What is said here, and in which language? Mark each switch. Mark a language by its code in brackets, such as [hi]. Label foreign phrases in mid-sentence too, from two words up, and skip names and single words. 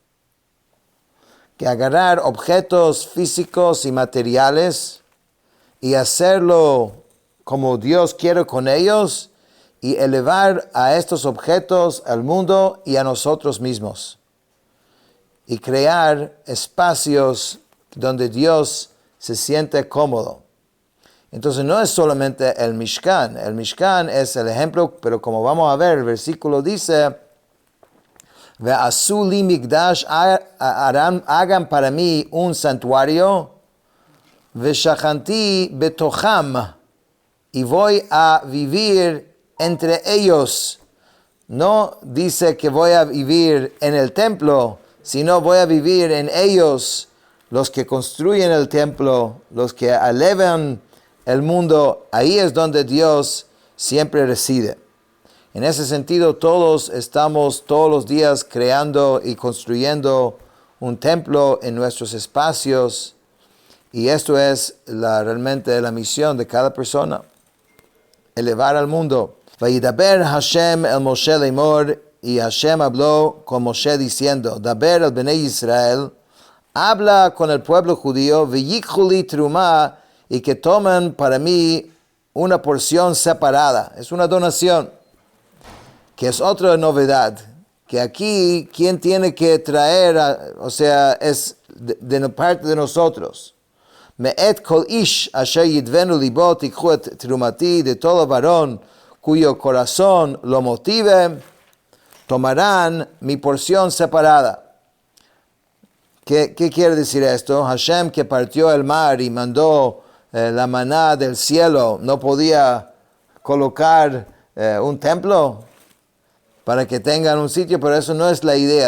[es] Que agarrar objetos físicos y materiales y hacerlo como Dios quiere con ellos y elevar a estos objetos al mundo y a nosotros mismos. Y crear espacios donde Dios se siente cómodo. Entonces no es solamente el Mishkan es el ejemplo, pero como vamos a ver, el versículo dice, [he] ועשו לי מקדש, [es] hagan para mí un santuario, [he] ושכנתי בתוכם, [es] y voy a vivir entre ellos. No dice que voy a vivir en el templo, sino voy a vivir en ellos, los que construyen el templo, los que elevan el mundo. Ahí es donde Dios siempre reside. En ese sentido, todos estamos todos los días creando y construyendo un templo en nuestros espacios, y esto es realmente la misión de cada persona, elevar al mundo. [he] וידבר השם אל משה לאמר, [es] y Hashem habló con Moshe diciendo, [he] דבר אל בני ישראל, [es] habla con el pueblo judío, [he] ויקחו לי תרומה, [es] y que tomen para mí una porción separada. Es una donación, que es otra novedad, que aquí quien tiene que traer, es de parte de nosotros. [he] מאת כל איש אשר ידבנו לבו תקחו את תרומתי, [es] de todo varón cuyo corazón lo motive, tomarán mi porción separada. ¿Qué quiere decir esto? Hashem, que partió el mar y mandó la maná del cielo, no podía colocar un templo para que tengan un sitio, pero eso no es la idea.